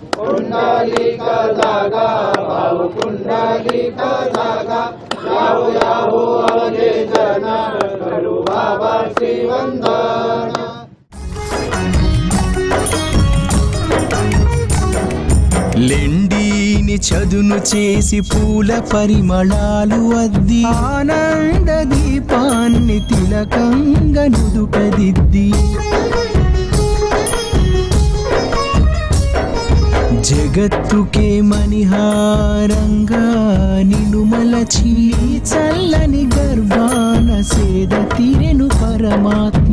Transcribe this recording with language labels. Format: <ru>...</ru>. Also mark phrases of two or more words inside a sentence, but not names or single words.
<mr>भाव कुंडलिक जागा याहो याहो अवधे जन करू बाबा श्रीवंदन।</mr> <te>లెండిని చదును చేసి పూల పరిమళాలు అద్ది ఆనంద దీపాన్ని తిలకంగా నుదుటదిద్ది జగత్తుకే మణిహారంగా నిలుమలచి చల్లని గర్భాన సేద తీరెను పరమాత్మ</te>